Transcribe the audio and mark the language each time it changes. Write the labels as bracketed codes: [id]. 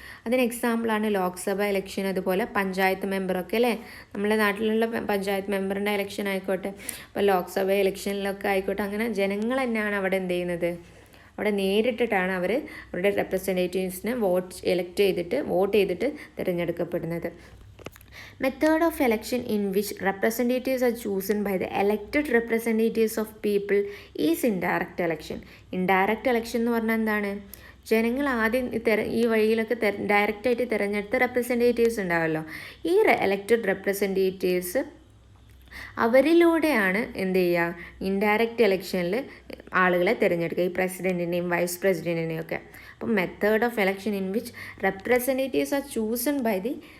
[ml] അതിന് എക്സാമ്പിളാണ് ലോക്സഭ ഇലക്ഷൻ, അതുപോലെ പഞ്ചായത്ത് മെമ്പറൊക്കെ അല്ലേ. നമ്മുടെ നാട്ടിലുള്ള പഞ്ചായത്ത് മെമ്പറിൻ്റെ ഇലക്ഷൻ ആയിക്കോട്ടെ, ഇപ്പോൾ ലോക്സഭ ഇലക്ഷനിലൊക്കെ ആയിക്കോട്ടെ, അങ്ങനെ ജനങ്ങൾ തന്നെയാണ് അവിടെ എന്ത് ചെയ്യുന്നത്, അവിടെ നേരിട്ടിട്ടാണ് അവർ അവരുടെ റെപ്രസെൻറ്റേറ്റീവ്സിനെ വോട്ട് ചെയ്തിട്ട് തിരഞ്ഞെടുക്കപ്പെടുന്നത്. [en] Method of election in which representatives are chosen by the elected representatives of people is indirect election. [ml] Indirect election എന്ന് പറഞ്ഞാൽ എന്താണ്, ജനങ്ങൾ ആദ്യം ഈ വഴിയിലൊക്കെ ഡയറക്റ്റായിട്ട് തിരഞ്ഞെടുത്ത റെപ്രസെൻറ്റേറ്റീവ്സ് ഉണ്ടാവുമല്ലോ, ഈ എലക്റ്റഡ് റെപ്രസെൻറ്റേറ്റീവ്സ് അവരിലൂടെയാണ് എന്ത് ചെയ്യുക, ഇൻഡയറക്റ്റ് ഇലക്ഷനിൽ ആളുകളെ തിരഞ്ഞെടുക്കുക, ഈ പ്രസിഡൻറ്റിനെയും വൈസ് പ്രസിഡൻറ്റിനെയും ഒക്കെ. അപ്പം [en] method of election in which representatives are chosen by the